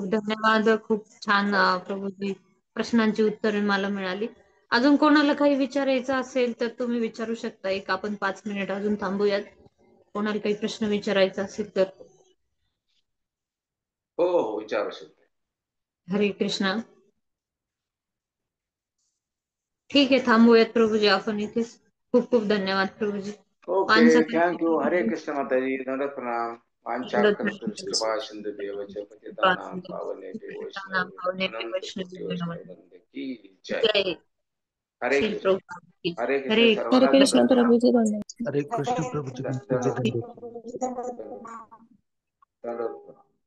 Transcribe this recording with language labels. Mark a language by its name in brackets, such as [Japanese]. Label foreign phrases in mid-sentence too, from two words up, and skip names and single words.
[Marathi] खूप धन्यवाद. खूप छान प्रभूजी प्रश्नांची उत्तरे मला मिळाली. अजून कोणाला काही विचारायचं असेल तर तुम्ही विचारू शकता. एक आपण 5 मिनिट अजून थांबूयात, कोणाला काही प्रश्न विचारायचा असेल तर. हो हो, विचारू शकते. हरे कृष्णा. ठीक आहे, थांबूयात प्रभूजी आपण इथेच. खूप खूप धन्यवाद प्रभूजी. ओके, मानसा [English] Thank you. [Marathi] हरे कृष्ण माताजी, दंडवत प्रणाम. [Sanskrit] वांछा कृपा सिंधु देवच पतितानां पावनेभ्यो वैष्णवेभ्यो अनंत कोटि वैष्णव वंदे [Hindi] की जय. [Marathi] जय हरे श्री कृष्ण. [Hindi] प्रभुपाद की जय. [Marathi] हरे कृष्ण, हरे हरे सर्वांना कृष्ण दंडवत प्रणाम. प्रभूजी, धन्यवाद. हरे कृष्ण प्रभु जी, दंडवत तुझे प्रणाम. धन्यवाद. दंडवत प्रणाम.